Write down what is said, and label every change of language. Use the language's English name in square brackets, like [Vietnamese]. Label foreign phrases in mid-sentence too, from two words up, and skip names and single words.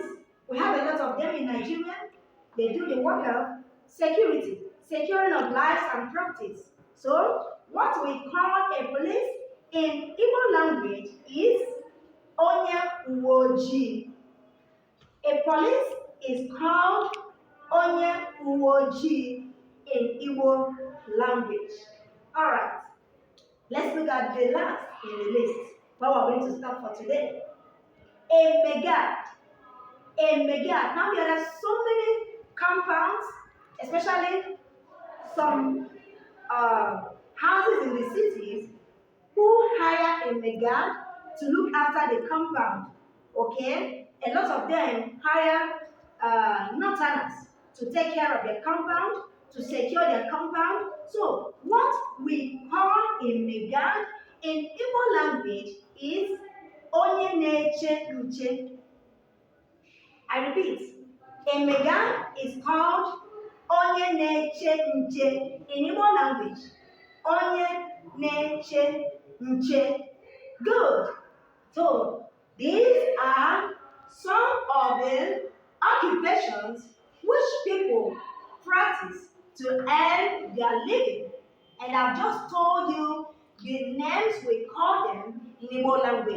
[English] We have a lot of them in Nigeria. They do the work of security, securing of lives and properties. So, what we call a police in Igbo language is [Igbo] onye uwe ojii. [English] A police is called [Igbo] onye uwe ojii [English] in Igbo language. Alright, let's look at the last in the list. Where we're going to stop for today. A megad. A megad. Now there are so many compounds, especially some houses in the cities who hire a megad to look after the compound. Okay? A lot of them hire northerners to take care of their compound, to secure their compound. So, what we call a megad in Igbo language is [Igbo] onye na-eche nche. [English] I repeat, a megad is called [Igbo] onye na-eche nche [English] in Igbo language. [Igbo] Onye na-eche nche. [English] Good. So, these are some of the occupations which people practice to earn their living. And I've just told you the names we call them in Igbo language.